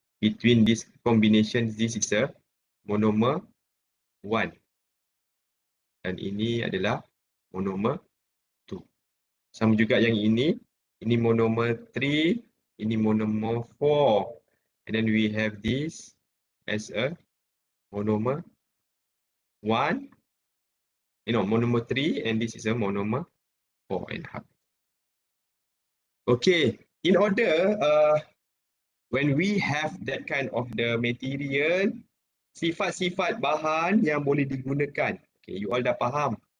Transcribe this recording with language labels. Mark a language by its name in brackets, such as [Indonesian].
[English] Between these combinations, this is a monomer 1. [Malay] Dan ini adalah monomer 2. Sama juga yang ini monomer 3, ini monomer 4. [English] And then we have this as a monomer 1. Monomer 3 and this is a monomer 4.5. Okay, in order when we have that kind of the material, [Malay] sifat-sifat bahan yang boleh digunakan. [English] Okay, you all [Malay] dah faham.